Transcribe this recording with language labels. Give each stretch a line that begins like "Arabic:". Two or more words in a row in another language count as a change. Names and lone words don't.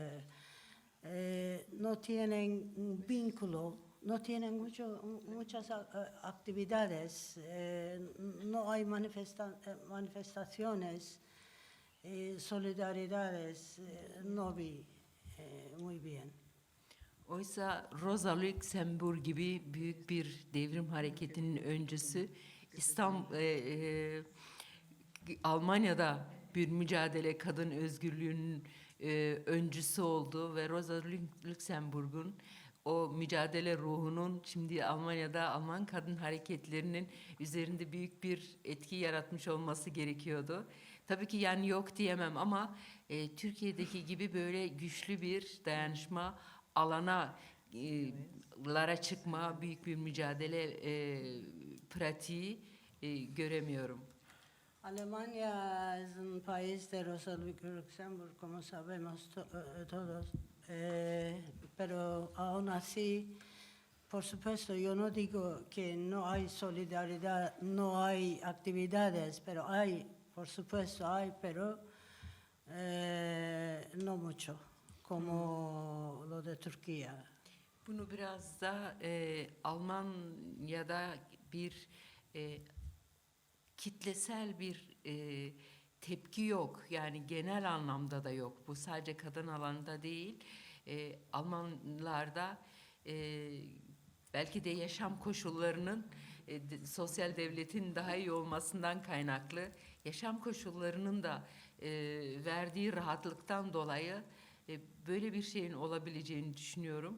Spanish: No tienen un vínculo, no tienen muchas actividades, no hay manifestaciones, solidaridades, no vi muy bien.
Turkish: Oysa Rosa Luxemburg gibi büyük bir devrim hareketinin öncüsü Almanya'da bir mücadele kadın özgürlüğünün öncüsü oldu ve Rosa Luxemburg'un o mücadele ruhunun şimdi Almanya'da Alman kadın hareketlerinin üzerinde büyük bir etki yaratmış olması gerekiyordu. Tabii ki yani yok diyemem ama Türkiye'deki gibi böyle güçlü bir dayanışma alana lara çıkma, büyük bir mücadele pratiği göremiyorum.
Spanish: Alemania es un país de Rosa Luxemburg, como sabemos todos, pero aún así, por supuesto, yo no digo que no hay solidaridad, no hay actividades, pero hay, por supuesto hay, pero no mucho, como lo de Turquía.
Turkish: Bunu biraz da Almanya'da bir kitlesel bir tepki yok. Yani genel anlamda da yok. Bu sadece kadın alanında değil. Almanlarda belki de yaşam koşullarının sosyal devletin daha iyi olmasından kaynaklı yaşam koşullarının da verdiği rahatlıktan dolayı böyle bir şeyin olabileceğini düşünüyorum.